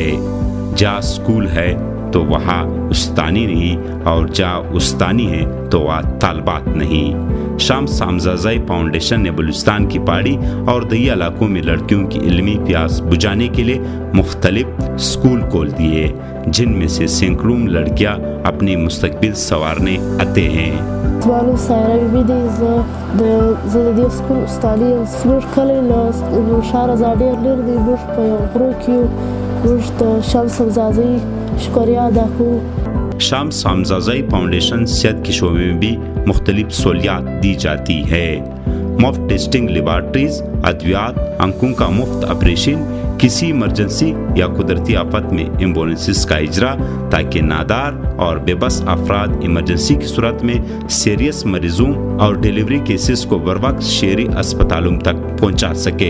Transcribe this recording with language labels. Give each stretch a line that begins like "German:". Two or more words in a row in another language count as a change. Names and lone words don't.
Urdu: جہاں اسکول ہے تو وہاں استانی نہیں اور جہاں استانی ہے تو وہاں طالبات نہیں. شمس حمزہ فاؤنڈیشن نے بلوچستان کی پہاڑی اور دیہی علاقوں میں لڑکیوں کی علمی پیاس بجھانے کے لیے مختلف اسکول کھول دیے جن میں سے سینکڑوں لڑکیاں اپنی مستقبل سنوارنے آتے ہیں.
Pashto: زما سایره بیبي دی زه د دې سکول استادي زموږ کلی له ښاره ځای ډېر لرې دی. موږ په یو غرو کې یو. موږ د شمس حمزه شکریہ ادا کوو.
Urdu: شمس حمزہ فاؤنڈیشن صحت کے شعبے میں بھی مختلف سہولیات دی جاتی ہے. مفت ٹیسٹنگ لیبارٹریز، ادویات، آنکھوں کا مفت آپریشن، کسی ایمرجنسی یا قدرتی آفت میں ایمبولینسز کا اجرا تاکہ نادار اور بے بس افراد ایمرجنسی کی صورت میں سیریس مریضوں اور ڈیلیوری کیسز کو بروقت شہری اسپتالوں تک پہنچا سکے.